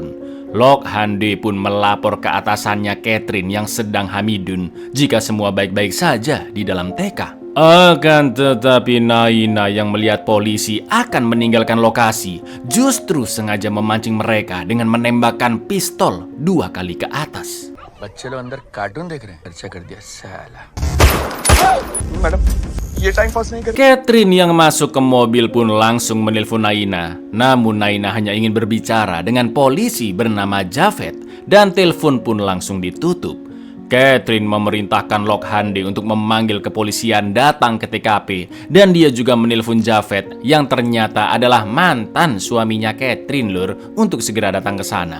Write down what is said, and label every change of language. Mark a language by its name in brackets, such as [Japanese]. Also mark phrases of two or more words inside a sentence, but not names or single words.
[Indonesian] Lok Hande pun melapor ke atasannya Catherine yang sedang hamidun jika semua baik-baik saja di dalam TK. Akan tetapi Naina yang melihat polisi akan meninggalkan lokasi justru sengaja memancing mereka dengan menembakkan pistol 2 kali ke atas. [Hindi] बच्चे लोग अंदर कार्टून देख रहे हैं खर्चा कर दिया साला। मैडम ये [English] time pass [Hindi] नहीं कर [Indonesian] Catherine yang masuk ke mobil pun langsung menelpon Naina. Namun Naina hanya ingin berbicara dengan polisi bernama Javed dan telepon pun langsung ditutup. Catherine memerintahkan Lok Hande untuk memanggil kepolisian datang ke TKP dan dia juga menelpon Javed yang ternyata adalah mantan suaminya Catherine lur untuk segera datang ke sana.